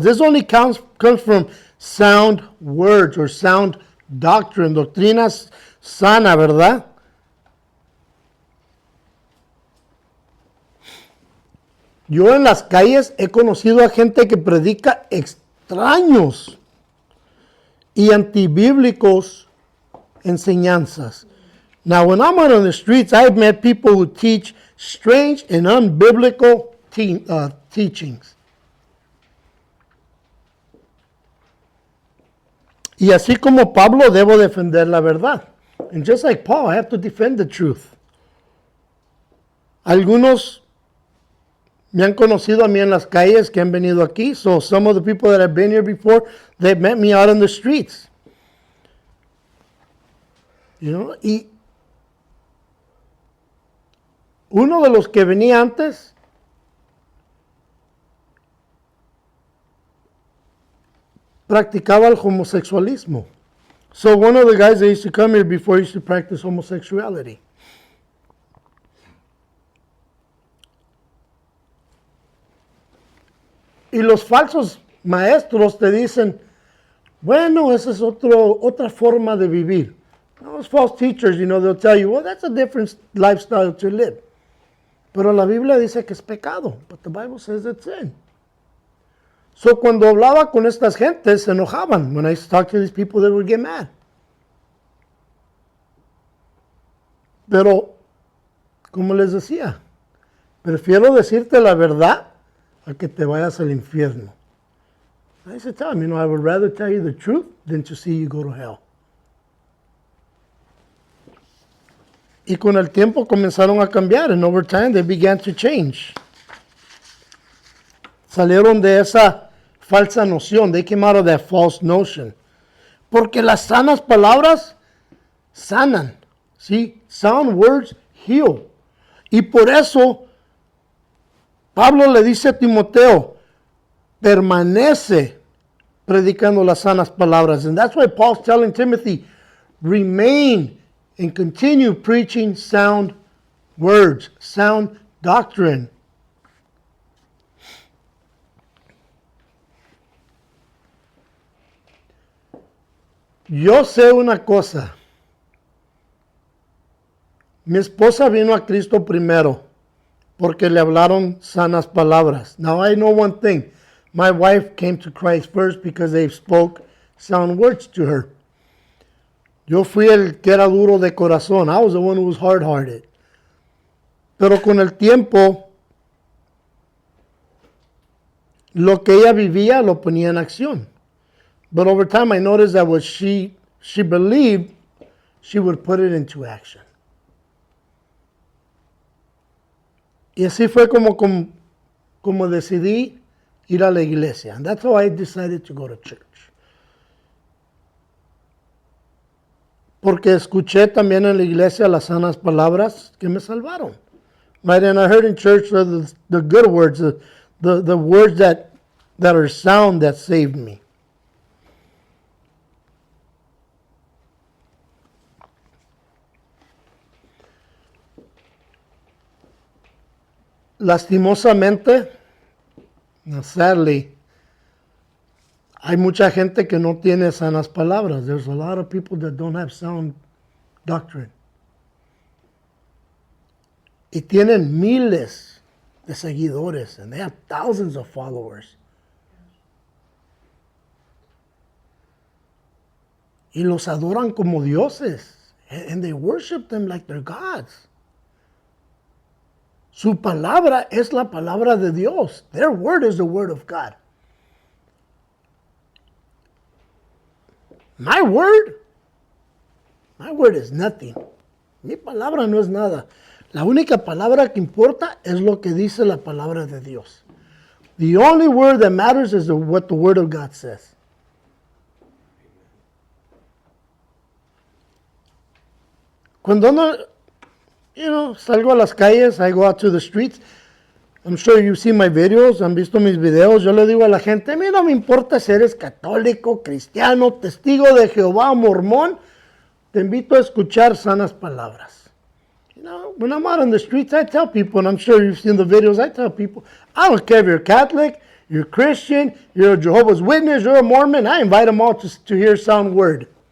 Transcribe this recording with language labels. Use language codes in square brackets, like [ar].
[en] This only comes from sound words or sound doctrine, [es] doctrinas sana, ¿verdad? Yo en las calles he conocido a gente que predica extraños y antibíblicos enseñanzas. [en] Now, when I'm out on the streets, I've met people who teach strange and unbiblical teachings. [es] Y así como Pablo, debo defender la verdad. [en] And just like Paul, I have to defend the truth. [es] Algunos me han conocido a mí en las calles que han venido aquí. [en] So some of the people that have been here before, they've met me out on the streets. [es] You know, y uno de los que venía antes practicaba el homosexualismo. [en] So one of the guys that used to come here before used to practice homosexuality. [es] Y los falsos maestros te dicen, bueno, esa es otra forma de vivir. [en] Those false teachers, they'll tell you, well, that's a different lifestyle to live. [es] Pero la Biblia dice que es pecado. [en] But the Bible says it's sin. [es] So cuando hablaba con estas gentes, se enojaban. [en] When I used to talk to these people, they would get mad. [es] Pero, como les decía, prefiero decirte la verdad a que te vayas al infierno. [en] I said, tell him, I would rather tell you the truth than to see you go to hell. [es] Y con el tiempo comenzaron a cambiar, [en] and over time they began to change. [es] Salieron de esa falsa noción. [en] They came out of that false notion. [es] Porque las sanas palabras sanan. ¿Sí? [en] Sound words heal. [es] Y por eso Pablo le dice a Timoteo, permanece predicando las sanas palabras. [en] And that's why Paul's telling Timothy, remain and continue preaching sound words, sound doctrine. [es] Yo sé una cosa. Mi esposa vino a Cristo primero porque le hablaron sanas palabras. [en] Now I know one thing. My wife came to Christ first because they spoke sound words to her. [es] Yo fui el que era duro de corazón. [en] I was the one who was hard-hearted. [es] Pero con el tiempo, lo que ella vivía lo ponía en acción. [en] But over time, I noticed that what she believed, she would put it into action. [es] Y así fue como decidí ir a la iglesia. [en] And that's how I decided to go to church. [es] Porque escuché también en la iglesia las sanas palabras que me salvaron. [en] Right? And I heard in church the good words, the words that are sound that saved me. [es] Lastimosamente, sadly, hay mucha gente que no tiene sanas palabras. [en] There's a lot of people that don't have sound doctrine. [es] Y tienen miles de seguidores, [en] and they have thousands of followers. [es] Y los adoran como dioses, [en] and they worship them like they're gods. [es] Su palabra es la palabra de Dios. [en] Their word is the word of God. My word is nothing. [es] Mi palabra no es nada. La única palabra que importa es lo que dice la palabra de Dios. [en] The only word that matters is what the word of God says. [es] Cuando no, salgo a las calles, [en] I go out to the streets. I'm sure you've seen my videos, [es] han visto mis videos. Yo le digo a la gente, a mí no me importa si eres católico, cristiano, testigo de Jehová, mormón. Te invito a escuchar sanas palabras. [en] When I'm out on the streets, I tell people, and I'm sure you've seen the videos, I tell people, I don't care if you're Catholic, you're Christian, you're a Jehovah's Witness, you're a Mormon, I invite them all to hear sound word.